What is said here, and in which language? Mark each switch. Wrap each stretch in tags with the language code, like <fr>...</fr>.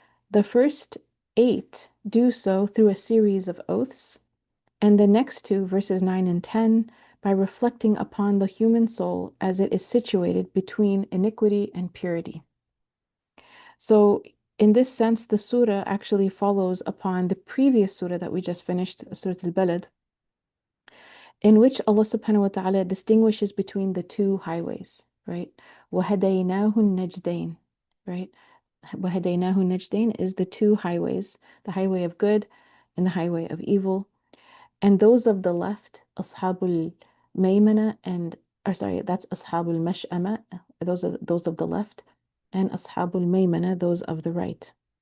<en>The first 8 do so through a series of oaths, and the next two, verses 9 and 10, by reflecting upon the human soul as it is situated between iniquity and purity. So, in this sense, the surah actually follows upon the previous surah that we just finished, Surah Al-Balad, in which Allah subhanahu wa ta'ala distinguishes between the two highways, right?</en> <ar>وَهَدَيْنَاهُ النَّجْدَيْنِ, right? وَهَدَيْنَاهُ النَّجْدَيْنِ</ar> <en>is the two highways, the highway of good and the highway of evil. And those of the left, Ashabul Maymana and, or sorry, that's Ashabul Mash'ama, those of the left, and Ashabul Maymana, those of the right.</en>